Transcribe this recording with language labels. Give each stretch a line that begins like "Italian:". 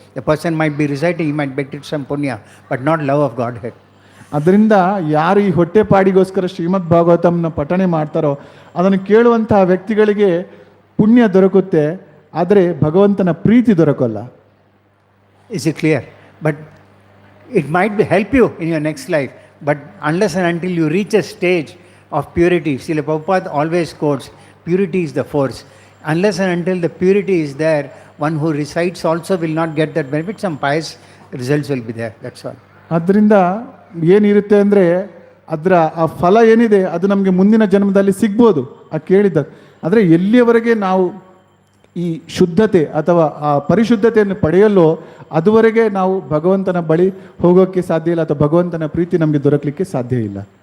English: The person might be reciting, he might get some punya, but not love of Godhead.
Kannada: ಅದರಿಂದ ಯಾರು ಈ ಹೊಟ್ಟೆಪಾಡಿಗೋಸ್ಕರ ಶ್ರೀಮದ್ ಭಾಗವತಂನ ಪಠನೆ ಮಾಡ್ತಾರೋ ಅದನ್ನು ಕೇಳುವಂತಹ ವ್ಯಕ್ತಿಗಳಿಗೆ ಪುಣ್ಯ ದೊರಕುತ್ತೆ, ಆದರೆ ಭಗವಂತನ ಪ್ರೀತಿ ದೊರಕಲ್ಲ.
English: Is it clear? But it might help you in your next life, but unless and until you reach a stage of purity, Srila Prabhupada always quotes, purity is the force. Unless and until the purity is there, one who recites also will not get that benefit. Some pious results will be there, that's all.
Kannada: ಅದರಿಂದ ಏನಿರುತ್ತೆ ಅಂದರೆ ಅದರ ಆ ಫಲ ಏನಿದೆ ಅದು ನಮಗೆ ಮುಂದಿನ ಜನ್ಮದಲ್ಲಿ ಸಿಗ್ಬೋದು ಆ ಕೇಳಿದ್ದ. ಆದರೆ ಎಲ್ಲಿಯವರೆಗೆ ನಾವು ಈ ಶುದ್ಧತೆ ಅಥವಾ ಆ ಪರಿಶುದ್ಧತೆಯನ್ನು ಪಡೆಯಲು ಅದುವರೆಗೆ ನಾವು ಭಗವಂತನ ಬಳಿ ಹೋಗೋಕ್ಕೆ ಸಾಧ್ಯ ಇಲ್ಲ ಅಥವಾ ಭಗವಂತನ ಪ್ರೀತಿ ನಮಗೆ ದೊರಕಲಿಕ್ಕೆ ಸಾಧ್ಯ ಇಲ್ಲ.